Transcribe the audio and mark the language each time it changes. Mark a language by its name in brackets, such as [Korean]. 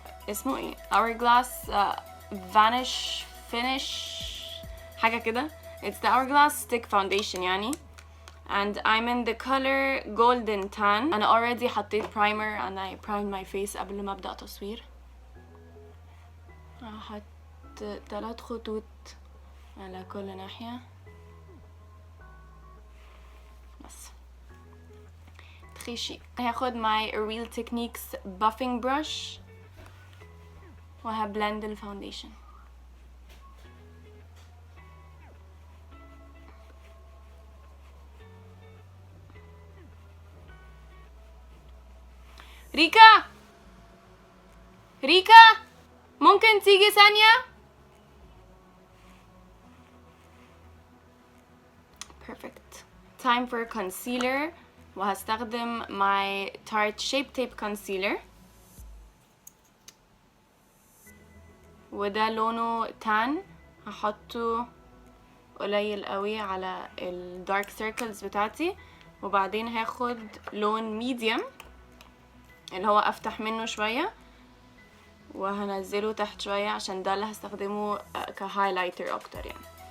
[Arabic] اسمه ايه؟ Hourglass Vanish Finish حاجة كده. [English] It's the Hourglass Stick Foundation يعني. And I'm in the color Golden Tan. أنا already حطيت primer and I primed my face [Arabic] قبل ما أبدأ تصوير. هحط 3 خطوط على كل ناحية بس. تخيشي. هاخد my Real Techniques buffing brush وهبلند الفاونديشن. ريكا ممكن تيجي ثانية؟ Perfect. [English] Time for concealer. [Arabic] وهستخدم my Tarte Shape Tape Concealer وده لونه تان. هحطه قليل قوي على ال dark circles بتاعتي، وبعدين هاخد لون medium اللي هو افتح منه شوية وهنزله تحت شوية عشان ده اللي هستخدمه كهايلايتر اكتر يعني.